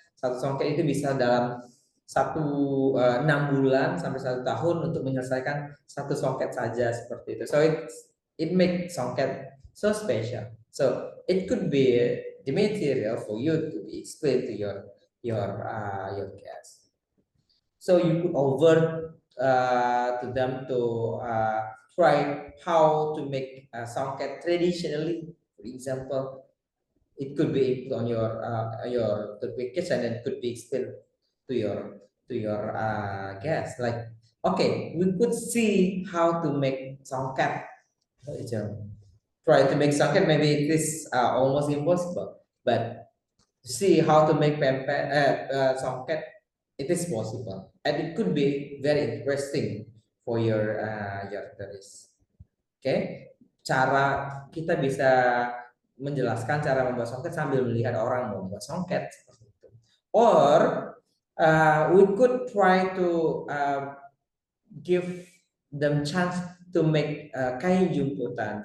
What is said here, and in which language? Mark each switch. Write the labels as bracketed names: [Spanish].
[Indonesian] Satu songket itu bisa dalam 6 bulan sampai 1 tahun untuk menyelesaikan satu songket saja seperti itu. [English] So it makes songket so special. So it could be the material for you to be explained to your guests. So you could over to them to try how to make a songket traditionally. For example, it could be put on your vacation and it could be explained to your guests. Like, okay, we could see how to make songket. Try to make songket, maybe it is almost impossible, but see how to make songket, it is possible, and it could be very interesting for your tourists. [Indonesian] Okay, cara kita bisa menjelaskan cara membuat songket sambil melihat orang membuat songket seperti itu. [English] Or we could try to give them chance to make kain jumputan.